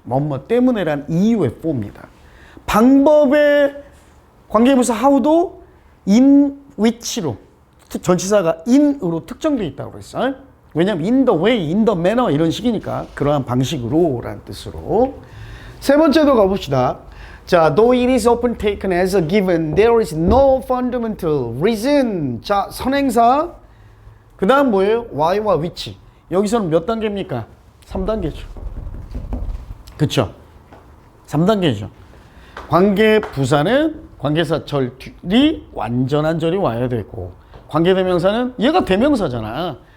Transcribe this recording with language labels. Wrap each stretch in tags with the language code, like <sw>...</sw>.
<ko>뭐뭐 때문에란 이유의 for입니다. 방법의 관계부사 how도 in which로 전치사가 in으로 특정되어 있다고 그랬어. 왜냐면</ko> <en>in the way, in the manner</en> <ko>이런 식이니까 그러한 방식으로 라는 뜻으로. 세 번째도 가봅시다.</ko> <en>자, though it is often taken as a given, there is no fundamental reason.</en> <ko>자, 선행사. 그 다음 뭐예요? why와 which. 여기서는 몇 단계입니까? 3단계죠. 그쵸? 3단계죠. 관계 부사는 관계사 절이 완전한 절이 와야 되고, 관계대명사는 얘가 대명사잖아.</ko>